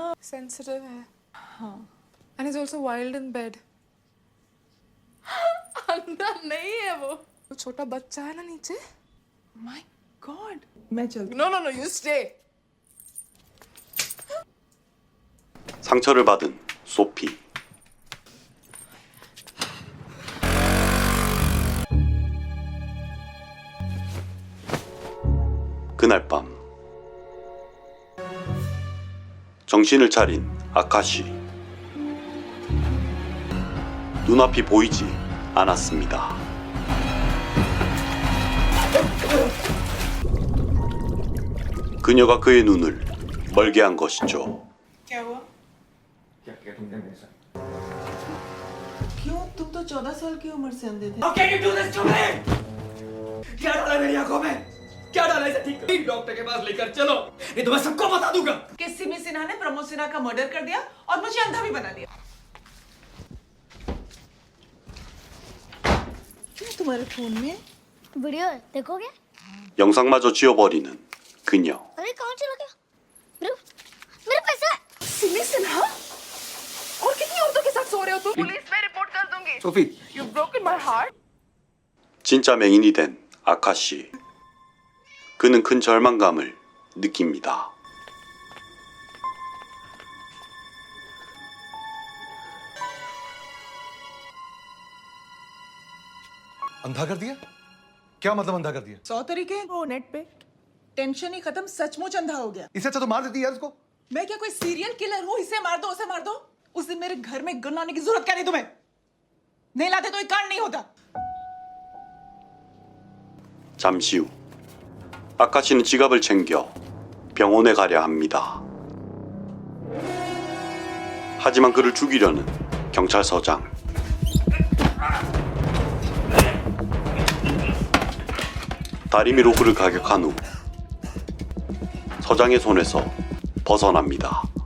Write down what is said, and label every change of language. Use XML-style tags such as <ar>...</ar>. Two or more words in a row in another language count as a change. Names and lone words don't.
<hi>सेंसिटिव है. हाँ</hi> <en>And he's also wild in bed.</en> <hi>अंदर नहीं है वो. वो छोटा बच्चा है ना नीचे.</hi> <en>my god</en> <hi>मैं चलती</hi> <en>No, no, no, you stay.</en> <ko>상처를 받은 소피. 그날 밤 정신을 차린 아카시. 눈앞이 보이지 않았습니다. 그녀가 그의 눈을 멀게 한 것이죠.</ko> <hi>क्या हुआ? क्या क्या तुमने मेरे साथ? क्यों तुम तो 14 साल की उम्र से अंधे थे.</hi> <en>How can you do this to me?</en> <hi>क्या डाला मेरी आंखों में? क्या डाला इसे ठीक कर? डॉक्टर के पास लेकर चलो, नहीं तो मैं सबको बता दूंगा. कि सिमी सिन्हा ने प्रमोद सिन्हा का मर्डर कर दिया और मुझे अंधा भी बना दिया. क्या तुम्हारे फोन में? वीडियो है, देखोगे?</hi> <ko>영상마저 지워버리는 그녀.</ko> <hi>अरे कहाँ चला गया? मेरा पैसा है. सिमी सिन्हा? और कितनी औरतों के साथ सो रहे हो तुम? पुलिस में रिपोर्ट कर दूंगी. सोफी,</hi> <en>You've broken my heart.</en> <ko>진짜 맹인이 된 아카시. 그는 큰 절망감을 느낍니다.</ko> <hi>अंधा कर दिया? क्या मतलब अंधा कर दिया? 100 तरीके वो नेट पे. टेंशन ही खत्म, सचमुच अंधा हो गया. इससे अच्छा तो मार देती यार उसको. मैं क्या कोई सीरियल किलर हूँ? इसे मार दो, उसे मार दो. उस दिन मेरे घर में गन लाने की जरूरत क्या नहीं तुम्हें? नहीं लाते तो ये कांड नहीं होता.</hi> <ko>잠시 후 아카시는 지갑을 챙겨 병원에 가려 합니다. 하지만 그를 죽이려는 경찰서장. 다리미로 그를 가격한 후 서장의 손에서 벗어납니다.</ko>